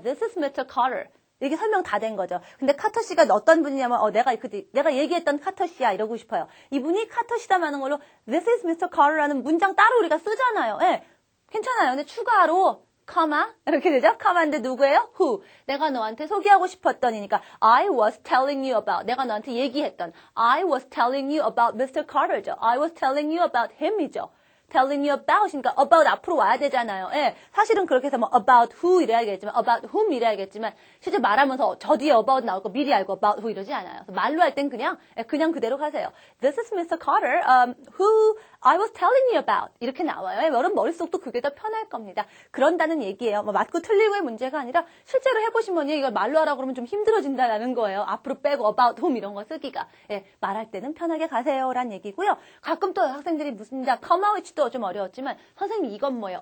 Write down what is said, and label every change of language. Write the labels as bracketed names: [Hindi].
[English] This is Mr. Carter. [Korean] 이게 설명 다 된 거죠. 근데 카터 씨가 어떤 분이냐면 내가 얘기했던 카터 씨야 이러고 싶어요. 이분이 카터 씨다라는 걸로 [English] This is Mr. Carter [Korean] 라는 문장 따로 우리가 쓰잖아요. 괜찮아요. 근데 추가로 comma 이렇게 되죠? comma인데 누구예요? [English] who. [Korean] 내가 너한테 소개하고 싶었던이니까 [English] I was telling you about. [Korean] 내가 너한테 얘기했던 [English] I was telling you about Mr. Carter죠. I was telling you about him이죠. [Korean] telling you about 이니까 about 앞으로 와야 되잖아요. 예, 사실은 그렇게 해서 뭐 about who 이래야겠지만 about whom 이래야겠지만 실제 말하면서 저 뒤에 about 나올 거 미리 알고 about who 이러지 않아요. 말로 할 땐 그냥 그대로 가세요. [English] This is Mr. Carter, who I was telling you about [Korean] 이렇게 나와요. 여러분 머릿속도 그게 더 편할 겁니다. 그런다는 얘기예요. 뭐 맞고 틀리고의 문제가 아니라 실제로 해보시면 이걸 말로 하라고 그러면 좀 힘들어진다라는 거예요. 앞으로 빼고 about whom 이런 거 쓰기가. 예, 말할 때는 편하게 가세요라는 얘기고요. 가끔 또 학생들이 무슨 come which도 좀 어려웠지만 선생님 이건 뭐예요?